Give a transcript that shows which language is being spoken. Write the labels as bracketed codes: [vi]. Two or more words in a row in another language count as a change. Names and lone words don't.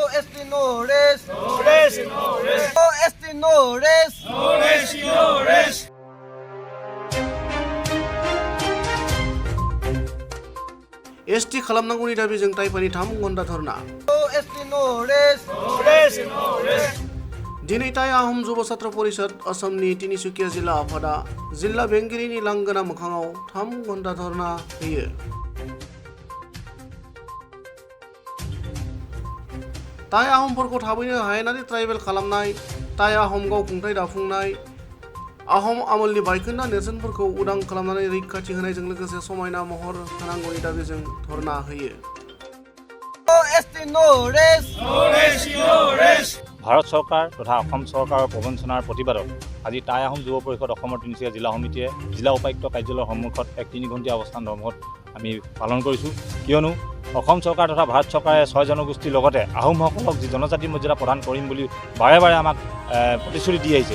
[en] एस.ट no rest. No rest, no rest. No एस.ट no rest. No rest, no rest. [brx] एस.ट खालामनांगौनि दाबिजों टाइपानि 3 घन्टा धरना। [en] No एस.ट no rest. No rest, no rest. [brx] दिनै टाइ आहम जुब छात्र परिषद असमनि तिनिसुकिया जिल्ला आफादा जिल्ला बेंगिरिनि लांगोना मोखाङाव 3 घन्टा धरना होयो। टाइ आहमफोरखौ थाबैनो हायेनारि ट्राइबेल खालामनाय, टाइ आहम गावखुंथाय दाफुंनाय, आहम आमोलनि बायखोन्दा नेरसोनफोरखौ उदां खालामनानै रैखाथि होनायजों लोगोसे समायना महर होनांगौनि दाबिजों धरना होयो। [en] No एस.ट no rest. No rest, no rest. [as] ভাৰত চৰকাৰ তথা অসম চৰকাৰৰ প্ৰবঞ্চনাৰ প্ৰতিবাদত আজি টাই আহোম যুৱ পৰিষদ অসমৰ তিনিচুকীয়া জিলা সমিতিয়ে জিলা উপায়ুক্ত কাৰ্যালয়ৰ সন্মুখত এক 3 ঘণ্টীয়া অৱস্থান ধৰ্মঘট আমি পালন কৰিছোঁ। কিয়নো অসম চৰকাৰ তথা ভাৰত চৰকাৰে 6 জনগোষ্ঠীৰ লগতে আহোমসকলক যি জনজাতি মৰ্যাদা প্ৰদান কৰিম বুলি বাৰে বাৰে আমাক প্ৰতিশ্ৰুতি দি আহিছে।